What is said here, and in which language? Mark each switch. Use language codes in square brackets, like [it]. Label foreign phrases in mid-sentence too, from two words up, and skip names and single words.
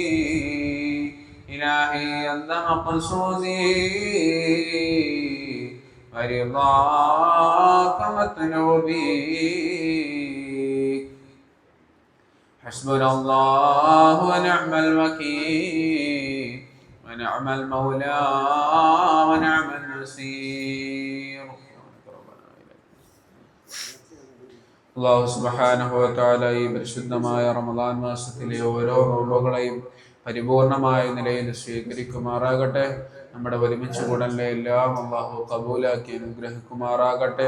[ar] إلهي أنت مقصودي ورضاك مطلوبي. حسبنا الله ونعم الوكيل ونعم المولى ونعم النصير. الله سبحانه وتعالى [ml] ഈ പരിശുദ്ധമായ റമദാൻ മാസത്തിലെ ഓരോ നോമ്പുകളെയും പരിപൂർണമായ നിലയിൽ സ്വീകരിക്കുമാറാകട്ടെ. നമ്മുടെ ഒരുമിച്ച് കൂടലിലെ എല്ലാം അല്ലാഹു കബൂലാക്കി അനുഗ്രഹിക്കുമാറാകട്ടെ.